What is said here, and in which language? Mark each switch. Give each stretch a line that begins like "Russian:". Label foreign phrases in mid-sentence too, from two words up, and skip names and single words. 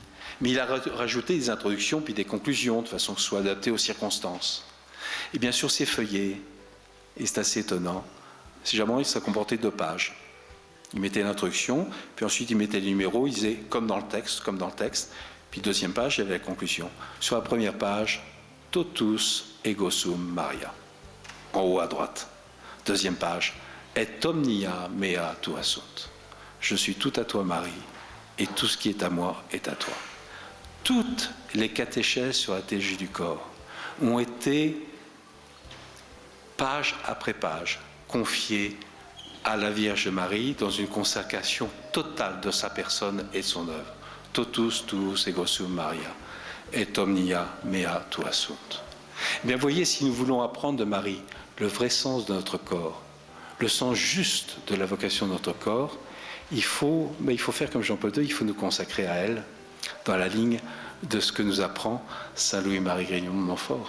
French: Mais il a rajouté des introductions puis des conclusions de façon que ce soit adapté aux circonstances. Et bien sûr, c'est feuillé, et c'est assez étonnant. Généralement, ça comportait 2 pages. Il mettait l'introduction, puis ensuite il mettait les numéros, il disait comme dans le texte, puis deuxième page, il y avait la conclusion. Sur la première page,
Latin: totus ego sum Maria,
French: en haut à droite. Deuxième page,
Latin: et omnia mea tua sunt.
French: Je suis tout à toi, Marie, et tout ce qui est à moi est à toi. Toutes les catéchèses sur la théologie du corps ont été, page après page, confiées à la Vierge Marie dans une consécration totale de sa personne et de son œuvre.
Latin: Totus tuus ego sum Maria, et omnia mea tua sunt.
French: Bien, voyez, si nous voulons apprendre de Marie le vrai sens de notre corps, le sens juste de la vocation de notre corps, il faut faire comme Jean-Paul II, il faut nous consacrer à elle dans la ligne de ce que nous apprend Saint Louis-Marie Grignon de Montfort.